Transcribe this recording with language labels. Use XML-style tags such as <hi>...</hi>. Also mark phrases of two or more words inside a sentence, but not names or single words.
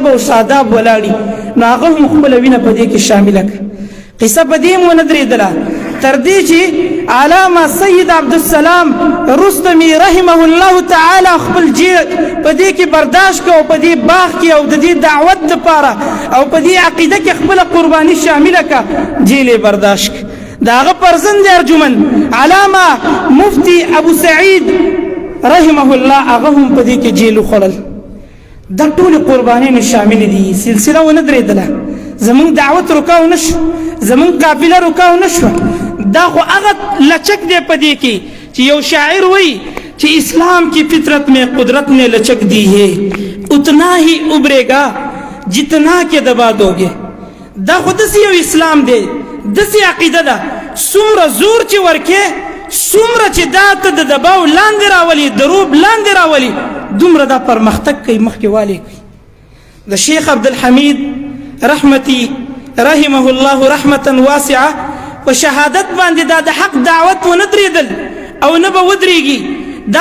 <ps>او شاداب ولاړي نو هغه هم خپل وینه په دې کې شامله کړه قصه په دې مو نه درېدله تر دې چې علامه سید عبدالسلام رستمی</ps> <ar>رحمه الله تعالی</ar> <ps>خپل جیل په دې کې برداشت کو په دې باغ کې او د دې دعوت لپاره او په دې عقیده کې خپل قرباني شامله کا جیل برداشت داغه پرزند ارجمن علامه مفتی ابو سعید</ps> <ar>رحمه الله</ar> <ps>هغه هم په دې کې جیل خړل د ټول قرباني شامل دي سلسله ونه درېدله زمون دعوت رکاو نشو زمون قافله رکاو نشو دا خو هغه لچک دی په دې کې چې یو شاعر وایي چې</ps> <ur>اسلام کی فطرت میں قدرت نے لچک دی ہے اتنا ہی ابھرے گا جتنا کہ دبا دو گے</ur> <ps>دا خو داسې یو اسلام دی داسې عقیده ده څومره زور چې ورکې څومره چې دا ته د دباو لاندې راولي د روب لاندې راولي دومره دا پرمختګ کوي مخکې والی کوي د شیخ عبدالحمید رحمتي</ps> <ar>رحمه الله رحمتا واسعه</ar> <ps>په شهادت باندې دا د حق دعوت ونه درېدل او نه به ودرېږي دا</ps>